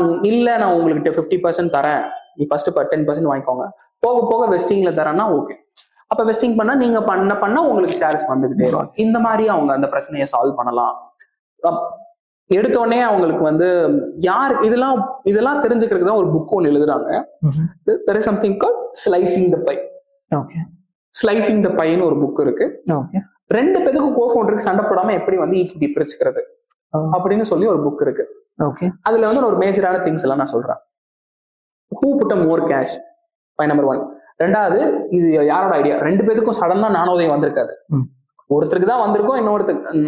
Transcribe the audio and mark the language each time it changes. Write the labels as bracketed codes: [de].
[ta] இல்ல, நான் உங்களுக்கு 50% தரேன், நீ ஃபர்ஸ்ட் 10% வாங்கிக்கோங்க, போக போக வெஸ்டிங்ல தரேன்னா ஓகே. அப்ப வெஸ்டிங் பண்ணா நீங்க பண்ண உங்களுக்கு ஷேர்ஸ் வந்துகிட்டே இருக்கும். இந்த மாதிரி அவங்க அந்த பிரச்சனையை சால்வ் பண்ணலாம். எடுத்தோடனே அவங்களுக்கு வந்து யார் இதெல்லாம் தெரிஞ்சுக்கிறதுக்கு தான் ஒரு புக் ஒன்று எழுதுறாங்க. [en] there is something called slicing the pie. [ta] Slicing த பைன்னு ஒரு புக் இருக்கு. 2 பேருக்கு கோஃபவுண்டருக்கு சண்டை போடாம எப்படி வந்து ஈக்விட்டி பிரிச்சுக்கிறது அப்படின்னு சொல்லி ஒரு புக் இருக்கு. அதுல வந்து ஒரு மேஜரான திங்ஸ் எல்லாம் நான் சொல்றேன். [en] who put a more cash, [ta] point number 1. 2வது, இது யாரோட ஐடியா? 2 பேருக்கும் சடனா நானோதயம் வந்திருக்காது, ஒருத்தருக்கு தான் வந்திருக்கும், இன்னொருத்தருக்கு.